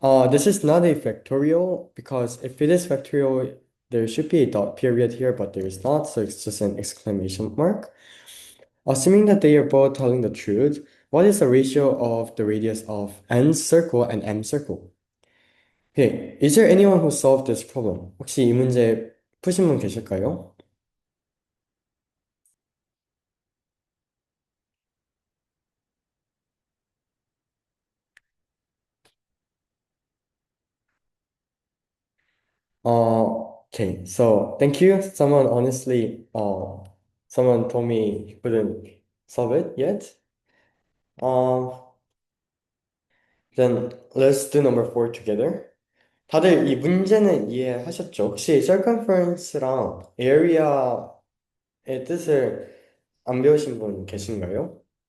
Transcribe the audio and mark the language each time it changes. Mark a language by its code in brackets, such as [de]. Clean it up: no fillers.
[en] This is not a factorial because if it is factorial, there should be a dot period here, but there is not, so it's just an exclamation mark. Assuming that they are both telling the truth, what is the ratio of the radius of N circle and M circle? Okay, is there anyone who solved this problem? [ko] 혹시 이 문제 푸신 분 계실까요? [en] Okay, so thank you. Someone told me he couldn't solve it yet. Um, then let's do number four together. [ko] 다들 이 문제는 이해하셨죠? 혹시 circumference랑 area의 뜻을 안 배우신 분 계신가요?